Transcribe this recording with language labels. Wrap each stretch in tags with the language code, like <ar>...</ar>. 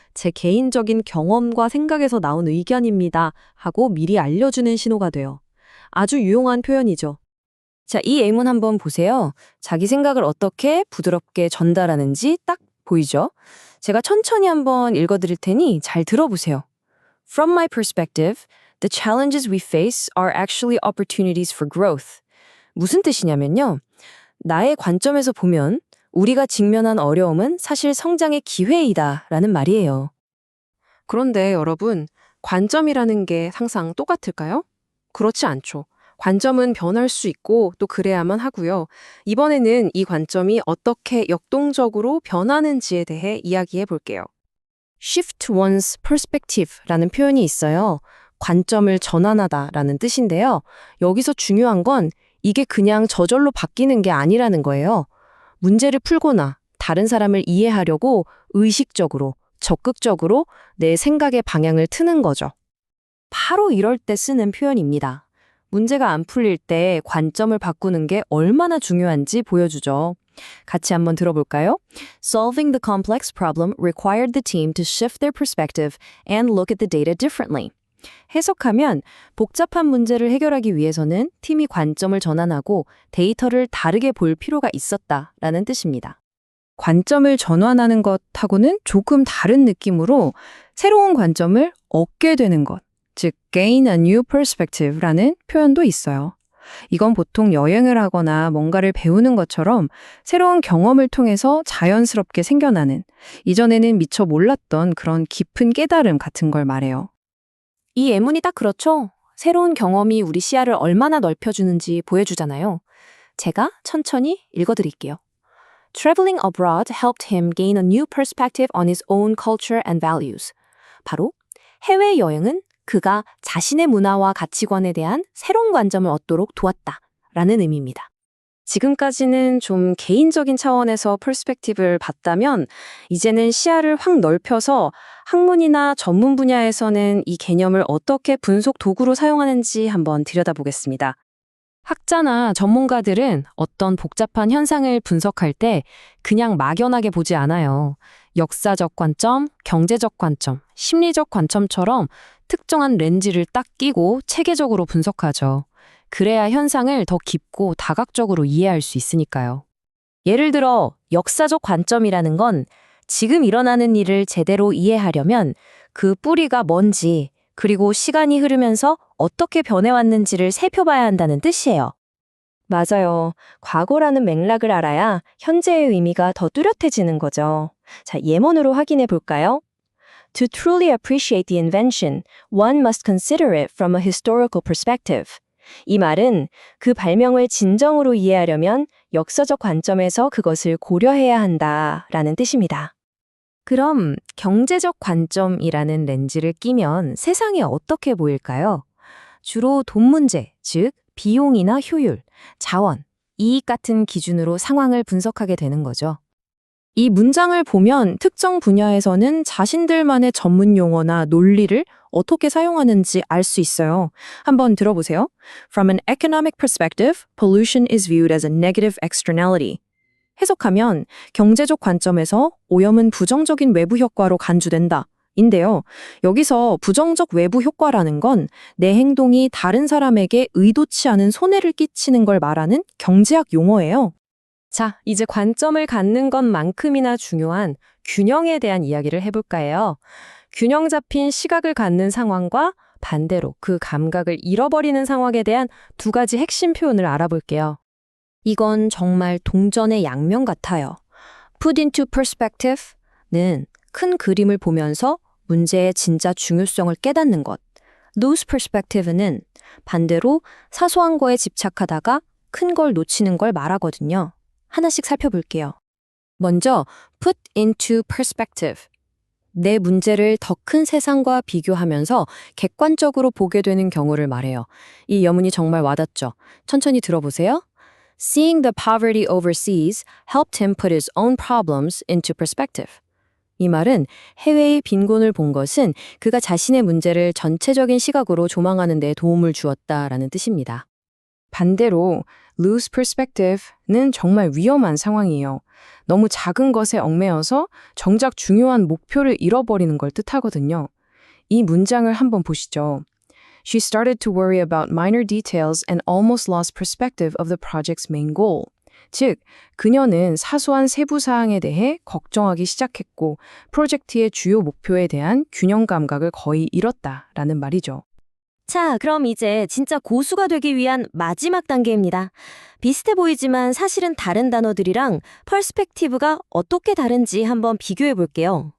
<ko>제 개인적인 경험과 생각에서 나온 의견입니다. 하고 미리 알려주는 신호가 돼요. 아주 유용한 표현이죠. 자, 이 예문 한번 보세요. 자기 생각을 어떻게 부드럽게 전달하는지 딱 보이죠? 제가 천천히 한번 읽어드릴 테니 잘 들어보세요.</ko> <en>From my perspective, the challenges we face are actually opportunities for growth.</en> <ko>무슨 뜻이냐면요. 나의 관점에서 보면 우리가 직면한 어려움은 사실 성장의 기회이다 라는 말이에요. 그런데 여러분, 관점이라는 게 항상 똑같을까요? 그렇지 않죠. 관점은 변할 수 있고 또 그래야만 하고요. 이번에는 이 관점이 어떻게 역동적으로 변하는지에 대해 이야기해 볼게요.</ko> <en>shift one's perspective</en> <ko>라는 표현이 있어요. 관점을 전환하다라는 뜻인데요. 여기서 중요한 건 이게 그냥 저절로 바뀌는 게 아니라는 거예요. 문제를 풀거나 다른 사람을 이해하려고 의식적으로, 적극적으로 내 생각의 방향을 트는 거죠. 바로 이럴 때 쓰는 표현입니다. 문제가 안 풀릴 때 관점을 바꾸는 게 얼마나 중요한지 보여주죠. 같이 한번 들어볼까요?</ko> <en>Solving the complex problem required the team to shift their perspective and look at the data differently.</en> <ko>해석하면 복잡한 문제를 해결하기 위해서는 팀이 관점을 전환하고 데이터를 다르게 볼 필요가 있었다라는 뜻입니다. 관점을 전환하는 것하고는 조금 다른 느낌으로 새로운 관점을 얻게 되는 것, 즉</ko> <en>gain a new perspective</en> <ko>라는 표현도 있어요. 이건 보통 여행을 하거나 뭔가를 배우는 것처럼 새로운 경험을 통해서 자연스럽게 생겨나는, 이전에는 미처 몰랐던 그런 깊은 깨달음 같은 걸 말해요. 이 예문이 딱 그렇죠. 새로운 경험이 우리 시야를 얼마나 넓혀주는지 보여주잖아요. 제가 천천히 읽어드릴게요.</ko> <en>Traveling abroad helped him gain a new perspective on his own culture and values.</en> <ko>바로 해외여행은 그가 자신의 문화와 가치관에 대한 새로운 관점을 얻도록 도왔다라는 의미입니다. 지금까지는 좀 개인적인 차원에서 퍼스펙티브를 봤다면 이제는 시야를 확 넓혀서 학문이나 전문 분야에서는 이 개념을 어떻게 분석 도구로 사용하는지 한번 들여다보겠습니다. 학자나 전문가들은 어떤 복잡한 현상을 분석할 때 그냥 막연하게 보지 않아요. 역사적 관점, 경제적 관점, 심리적 관점처럼 특정한 렌즈를 딱 끼고 체계적으로 분석하죠. 그래야 현상을 더 깊고 다각적으로 이해할 수 있으니까요. 예를 들어 역사적 관점이라는 건 지금 일어나는 일을 제대로 이해하려면 그 뿌리가 뭔지, 그리고 시간이 흐르면서 어떻게 변해왔는지를 살펴봐야 한다는 뜻이에요. 맞아요. 과거라는 맥락을 알아야 현재의 의미가 더 뚜렷해지는 거죠. 자, 예문으로 확인해 볼까요?</ko> <en>To truly appreciate the invention, one must consider it from a historical perspective.</en> <ko>이 말은 그 발명을 진정으로 이해하려면 역사적 관점에서 그것을 고려해야 한다라는 뜻입니다. 그럼 경제적 관점이라는 렌즈를 끼면 세상이 어떻게 보일까요? 주로 돈 문제, 즉 비용이나 효율, 자원, 이익 같은 기준으로 상황을 분석하게 되는 거죠. 이 문장을 보면 특정 분야에서는 자신들만의 전문 용어나 논리를 어떻게 사용하는지 알 수 있어요. 한번 들어보세요.</ko> <en>From an economic perspective, pollution is viewed as a negative externality.</en> <ko>해석하면 경제적 관점에서 오염은 부정적인 외부 효과로 간주된다. 인데요. 여기서 부정적 외부 효과라는 건 내 행동이 다른 사람에게 의도치 않은 손해를 끼치는 걸 말하는 경제학 용어예요. 자, 이제 관점을 갖는 것만큼이나 중요한 균형에 대한 이야기를 해볼까 해요. 균형 잡힌 시각을 갖는 상황과 반대로 그 감각을 잃어버리는 상황에 대한 두 가지 핵심 표현을 알아볼게요. 이건 정말 동전의 양면 같아요.</ko> <en>Put into perspective</en> <ko>는 큰 그림을 보면서 문제의 진짜 중요성을 깨닫는 것.</ko> <en>Lose perspective</en> <ko>는 반대로 사소한 거에 집착하다가 큰 걸 놓치는 걸 말하거든요. 하나씩 살펴볼게요. 먼저</ko> <en>put into perspective.</en> <ko>내 문제를 더 큰 세상과 비교하면서 객관적으로 보게 되는 경우를 말해요. 이 여문이 정말 와닿죠. 천천히 들어보세요.</ko> <en>Seeing the poverty overseas helped him put his own problems into perspective.</en> <ko>이 말은 해외의 빈곤을 본 것은 그가 자신의 문제를 전체적인 시각으로 조망하는 데 도움을 주었다라는 뜻입니다. 반대로</ko> <en>lose perspective</en> <ko>는 정말 위험한 상황이에요. 너무 작은 것에 얽매여서 정작 중요한 목표를 잃어버리는 걸 뜻하거든요. 이 문장을 한번 보시죠.</ko> <en>She started to worry about minor details and almost lost perspective of the project's main goal.</en> <ko>즉, 그녀는 사소한 세부 사항에 대해 걱정하기 시작했고 프로젝트의 주요 목표에 대한 균형 감각을 거의 잃었다라는 말이죠. 자, 그럼 이제 진짜 고수가 되기 위한 마지막 단계입니다. 비슷해 보이지만 사실은 다른 단어들이랑 퍼스펙티브가 어떻게 다른지 한번 비교해 볼게요.</ko>